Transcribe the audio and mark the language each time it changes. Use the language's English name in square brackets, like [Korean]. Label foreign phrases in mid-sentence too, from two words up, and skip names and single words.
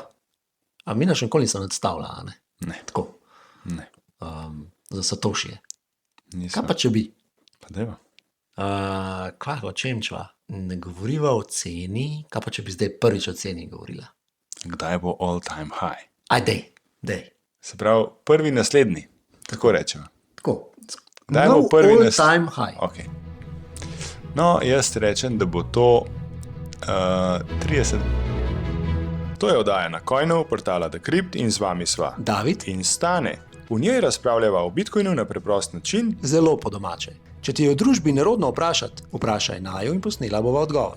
[Slovenian] A mi še nikoli nisem odstavila, a ne? Ne. Tako, Ne. za Satošije. Nisem. Kaj pa če bi? Pa dajva. Kva, o čem čva? Ne govoriva o ceni, kaj pa če bi zdaj prvič o ceni govorila? Kdaj bo [English] all time high? [Slovenian] Dej. Se pravi, prvi naslednji, tako rečemo. Tako. Kdaj bo No prvi [English] all time high. [Slovenian] Okay. No, jaz rečem, da bo to 30. To je oddaja na Coinu, portala Decrypt in z vami sva David, in Stane. V njej razpravljava o Bitcoinu na preprost način. zelo po domače. Če ti je v družbi nerodno vprašati, vprašaj naju in posnela bova odgovor.